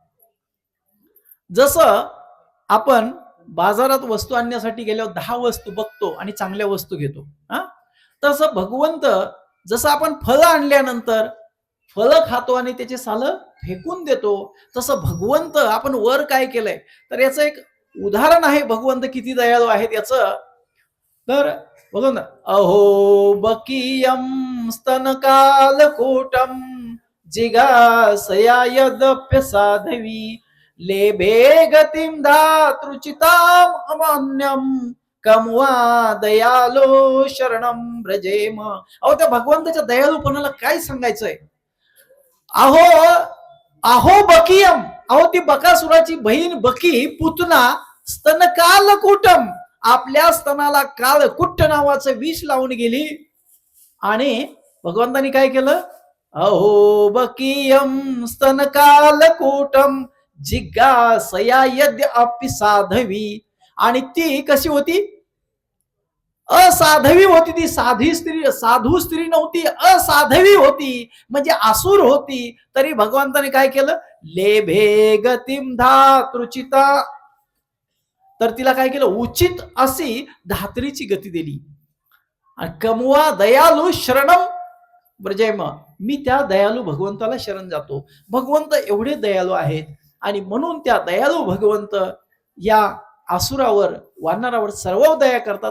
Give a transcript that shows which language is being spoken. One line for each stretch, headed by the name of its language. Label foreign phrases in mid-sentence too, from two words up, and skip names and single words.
Marathi: जसं आपण बाजारात वस्तू आणण्यासाठी गेल्यावर 10 वस्तू बघतो आणि चांगल्या वस्तू घेतो, तसं भगवंत, जसं आपण फळं आणल्यानंतर फळं खातो आणि त्याचे सालं फेकून देतो, तसं भगवंत आपण वर काय केलंय, तर याचं एक उदाहरण आहे भगवंत किती दयाळू आहेत याचं. तर बघू ना,
Sanskrit: अहो बकीयम स्तनकालकूटम जिगासया यदप्य साधवी लेभे गतिम धातृचिताम अमान्यम कमवा दयालो शरणम ब्रजेम.
Marathi: अहो त्या भगवंताच्या दयाळूपणाला काय सांगायचंय? अहो अहो बकीयम, अहो ती बकासुराची बहीण बकी, पुतना, स्तनकालकूटम, आपल्या स्तनाला कालकुट्ट नावाचं विष लावून गेली. आणि भगवंतानी काय केलं?
Sanskrit: अहो बकीयम स्तनकालकूटम जिज्ञासया यद्य अपि साधवी.
Marathi: आणि ती कशी होती? असाधवी होती, ती साधी स्त्री, साधू स्त्री नव्हती, असाधवी होती, म्हणजे आसुर होती. तरी भगवंताने काय केलं,
Sanskrit: लेभे गतिम धातृचिता,
Marathi: तर तिला काय केलं, उचित अशी धात्रीची गती दिली. आणि
Sanskrit: कमवा दयालू शरणम ब्रजयम,
Marathi: मी त्या दयालू भगवंताला शरण जातो. भगवंत एवढे दयालू आहेत आणि म्हणून त्या दयालू भगवंत या आसुरावर, वानरावर सर्व दया करतात.